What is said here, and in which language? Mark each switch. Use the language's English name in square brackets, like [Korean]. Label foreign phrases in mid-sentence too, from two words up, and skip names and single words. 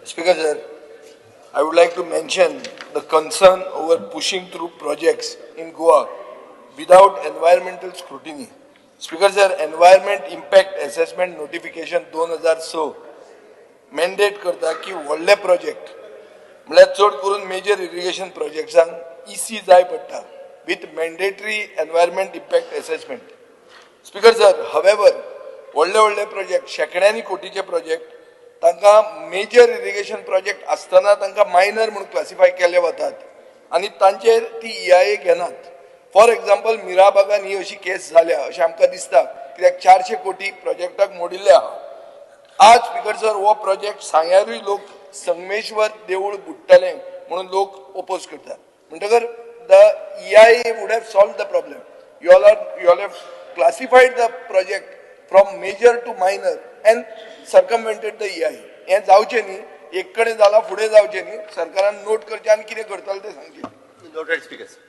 [English] Speaker sir, I would like to mention the concern over pushing through projects in Goa without environmental scrutiny. Speaker sir, environment impact assessment notification 2006 mandate [Konkani] करता की व्हडले प्रोजेक्ट म्हळ्यार चड करून [English] major irrigation projects [Konkani] EC जाय पडटा [English] with mandatory environment impact assessment. Speaker sir, however, [Konkani] व्हडले प्रोजेक्ट शेकड्यांनी कोटीचे प्रोजेक्ट तांकां [English] major irrigation project [Konkani] आसतना तांकां मायनर म्हणून क्लासिफाय केले वतात आनी तांचेर ती EIA घेनात. [English] for example [Konkani] मिराबागान ही अशी केस जाल्या अशें आमकां दिसता कित्याक 400 कोटी प्रोजेक्टाक मोडिल्ले आहा. आज [English] Speaker sir [Konkani] हो प्रोजेक्ट सांग्यारूय लोक संगमेश्वर देवूळ बुडटलें म्हणून लोक ओपोज करतात. म्हणटकर [English] the EIA would have solved the problem. You all have classified the project from major to minor and circumvented the EIA. [Konkani] हे जावचे न्ही, एक कडेन जाला फुडें जावचे न्ही, सरकारान नोट करचे आनी कितें करतले ते सांगचे. [English] Noted, speakers.